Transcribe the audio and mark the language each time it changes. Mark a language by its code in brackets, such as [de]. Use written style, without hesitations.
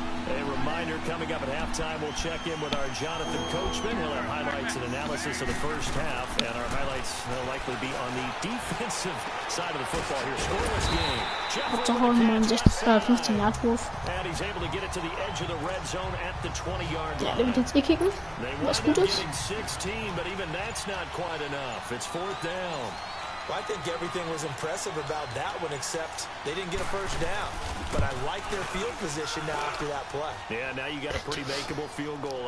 [en] A reminder coming up at halftime, we'll check in with our Jonathan Coachman. He'll have highlights and analysis of the first half, and our highlights will likely be on the defensive side of the football here. Scoreless game. [de] Hauptsache 15-Yard-Wurf. [en] And he's able to get it to the edge of the red zone at the 20-yard line. [de] Ja, der wird jetzt kicken, was gut ist. [en] 16, but even that's not quite enough. It's fourth down. Well, I think everything was impressive about that one, except they didn't get a first down. But I like their field position now after that play. Yeah, now you got a pretty makeable field goal